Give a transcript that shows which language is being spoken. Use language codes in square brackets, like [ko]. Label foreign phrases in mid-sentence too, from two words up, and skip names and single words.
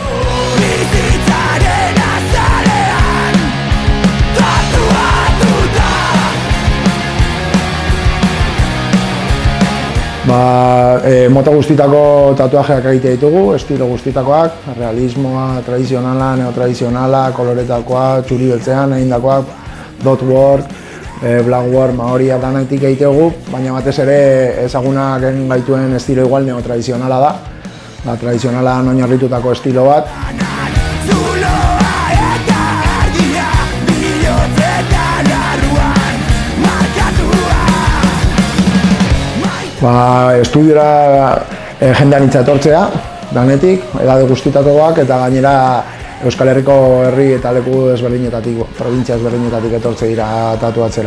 [eu] Mota guztitako tatuajeak egitea ditugu, estilo guztitakoak, realismoa, tradizionala, neotradizionala, koloretakoa, txuri beltzean egindakoak, [en] dot work, black work, [eu] maoria danatik egitegu, baina batez ere ezagunak egin gaituen estilo igual neotradizionala da. Tradizionala oinarritutako estilo bat. Estudiora jendean hitza etortzea, danetik, edade guztitakoak eta gainera Euskal Herriko herri eta leku ezberdinetatik, provintzia ezberdinetatik etortze dira tatuatzera.